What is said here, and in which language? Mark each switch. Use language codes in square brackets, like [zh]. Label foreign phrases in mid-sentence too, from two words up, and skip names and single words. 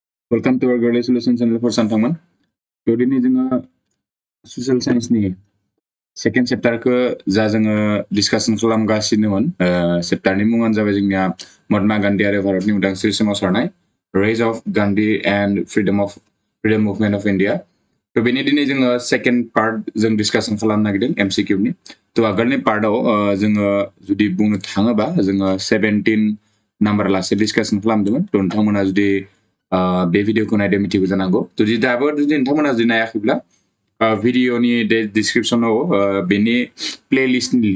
[en] Welcome to our Girly Solution channel for Santaman. [brx] Today ni जोङो [en] social science [brx] ni [en] second chapter [brx] खौ जा जोङो discussion खालामगासिनोमोन chapter नि मुङानो जाबाय जोंनिया महात्मा गान्धी आरो भारतनि उदांस्रि सोमावसारनाय [en] rise of Gandhi and freedom movement of India. [brx] तो बेनि दिनै जोङो [en] second part [brx] जों discussion खालामनो नागिरदों MCQ नि. तो आगोलनि part आव जोङो जुदि बुंनो थाङोबा जोङो [en] 17 number [brx] लासे discussion खालामदोंमोन. तो नोंथांमोना जुदि बे भिडिअखौ नायदो मिथिगौ जानांगौ जुदि दाबो जुदि नोंथांमोना जुदि नायाखैब्ला भिडिअनि डिसक्रिप्शनाव बेनि [en] playlistनि link